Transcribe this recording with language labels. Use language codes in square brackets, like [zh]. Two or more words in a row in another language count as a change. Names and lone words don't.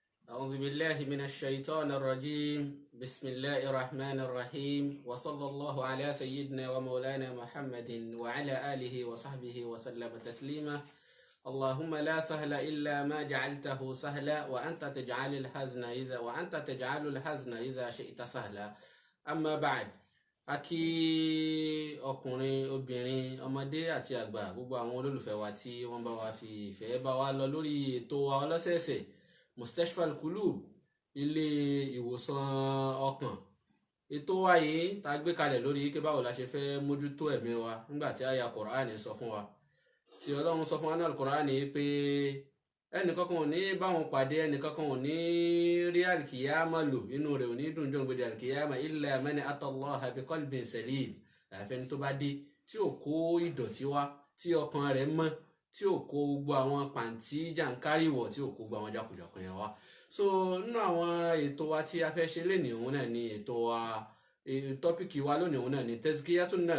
[ar] أعوذ بالله من الشيطان الرجيم بسم الله الرحمن الرحيم وصلى الله على سيدنا ومولانا محمد وعلى آله وصحبه وسلم تسليما اللهم لا سهل إلا ما جعلته سهلا وأنت تجعل الحزن إذا شئت سهلا أما بعد [yo] akí ọkùnrin obìnrin ọmọdé àti àgbà gbogbo àwọn olólùfẹ́ wa tí wọ́n bá wa fi ìfẹ́ bá wa lọ lórí ètò wa ọlọ́sẹ̀ẹ̀sẹ̀ Mustashfa Al-Qulub ilé ìwòsàn ọkàn. Ètò wa yìí tá a gbé kalẹ̀ lórí kí báwo la ṣe fẹ́ mójútó ẹ̀mí wa nígbà tí àyà Kùránì sọ fún wa tí Ọlọ́run sọ fún wa ní Al-Kùránì pé ẹnìkankan ò ní báwọn pàdé, ẹnìkankan ò ní rí alkiyama lò, inú rẹ̀ ò ní dùn jọ́ gbèdé alkiyama [ar] إلا من أتى الله بقلب سليم. [yo] Àfẹni tó bá dé tí ò kó ìdọ̀tí wá, tí ọkàn rẹ̀ mọ́, tí ò kó gbogbo àwọn pàǹtí jàǹkáríwọ̀, tí ò kó gbogbo àwọn jákujàku yẹn wá. So nínú àwọn ètò wa tí a fẹ́ ṣe lénìí òun náà ni ètò wa, tọ́pìkì wa lónìí òun náà ni [ar] تزكية النفس.